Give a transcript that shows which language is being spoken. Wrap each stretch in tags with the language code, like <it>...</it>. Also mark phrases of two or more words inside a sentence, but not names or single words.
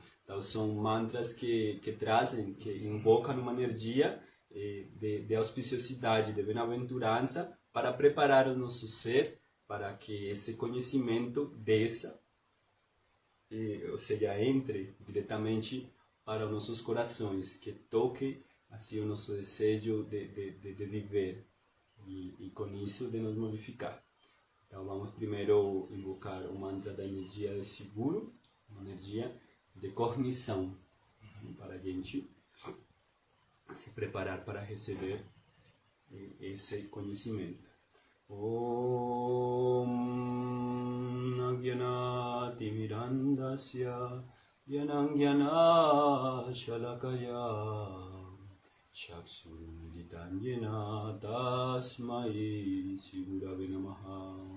<pt>Então, são mantras que trazem, que invocam uma energia de auspiciosidade, de bem-aventurança, para preparar o nosso ser para que esse conhecimento desça, ou seja, entre diretamente para os nossos corações, que toque assim o nosso desejo de viver e com isso de nos modificar. Então vamos primeiro invocar o mantra da energia de seguro, uma energia de cognição, para a gente se preparar para receber esse conhecimento.</pt> <sa>ॐ अज्ञानति मिरान्धस्य ज्ञानाञ्जन शलाकया चक्षुरुन्मीलितंयेन तस्मै श्रीगुरवे नमः.</sa>